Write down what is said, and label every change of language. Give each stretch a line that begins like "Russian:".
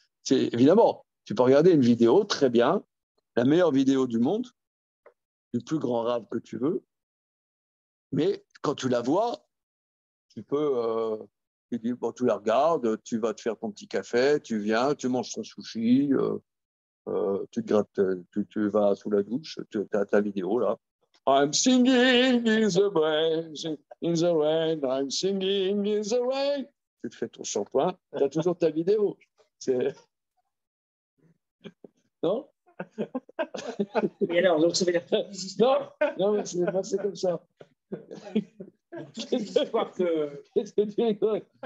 French: Évidemment, tu peux regarder une vidéo, très bien, la meilleure vidéo du monde, du plus grand rave que tu veux, mais quand tu la vois, tu peux, tu la regardes, tu vas te faire ton petit café, tu viens, tu manges ton sushi, tu te grattes, tu vas sous la douche, tu as ta vidéo là.
English: I'm singing in the rain, in the rain, I'm singing in the rain.
French: Tu te fais ton shampoing, tu as toujours ta vidéo. Non? Et alors, donc ça veut dire. Non, mais c'est comme ça. L'histoire que. Qu'est-ce que tu rigoles?